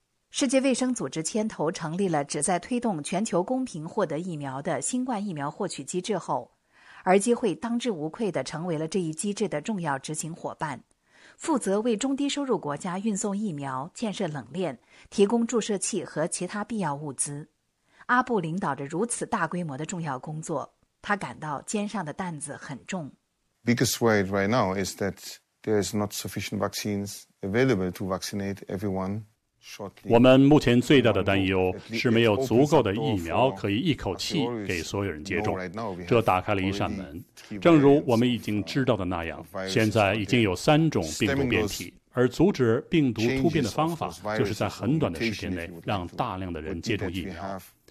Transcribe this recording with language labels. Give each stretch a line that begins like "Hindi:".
Chinese: 世界卫生组织牵头成立了旨在推动全球公平获得疫苗的新冠疫苗获取机制后，儿基会当之无愧地成为了这一机制的重要执行伙伴，负责为中低收入国家运送疫苗、建设冷链、提供注射器和其他必要物资。阿布领导着如此大规模的重要工作，他感到肩上的担子很重。
English: Biggest worry right now is that there is not sufficient vaccines available to vaccinate everyone shortly.
Chinese: 我们目前最大的担忧是没有足够的疫苗可以一口气给所有人接种。这打开了一扇门。正如我们已经知道的那样，现在已经有3种病毒变体。而阻止病毒突变的方法，就是在很短的时间内让大量的人接种疫苗。